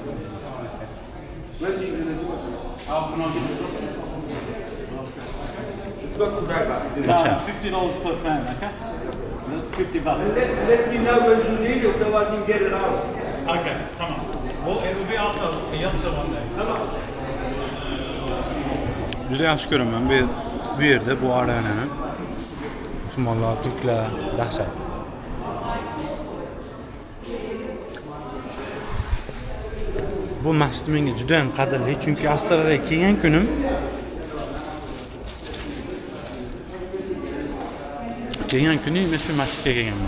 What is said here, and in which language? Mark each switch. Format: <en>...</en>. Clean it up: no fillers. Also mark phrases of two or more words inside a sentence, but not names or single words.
<en>When are you going to do it? When I get the drop sheet. Not too bad, $50 per fan, okay? $50. Let me know when you need it so I can get it out. Okay, come on. Well, it will be after the Yatsa one day.</en> <uz>Juda yaxshi ko'raman bu yerda bu arenani. Musulmonlar, turklar dahshat. Bu masjid menga juda ham qadrli, chunki Avstraliyaga kelgan kunim men shu masjidga kelganman.</uz>